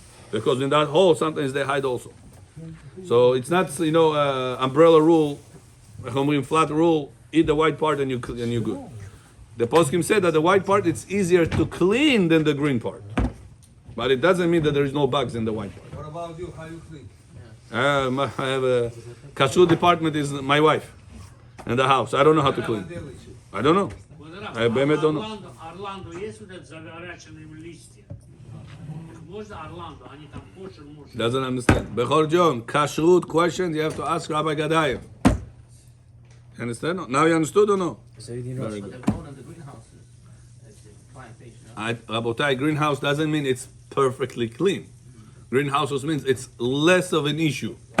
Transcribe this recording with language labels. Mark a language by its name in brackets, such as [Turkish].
[English] Because in that hole, sometimes they hide also. So it's not, umbrella rule, flat rule, eat the white part and you're good. The poskim said that the white part, it's easier to clean than the green part. But it doesn't mean that there is no bugs in the white part. What about you? How you clean? I have a kashrut department is my wife in the house. I don't know how to clean. I don't know. I don't know. [Russian] Орландо есть вот это завораченные листья? Можно Орландо, они там кошер, может. [English] Doesn't understand. Bechor John, kashrut questions you have to ask Rabbi Gadaev. You understand? Now you understood or no? Very good. Rabotai, greenhouse doesn't mean it's perfectly clean. Greenhouses means it's less of an issue.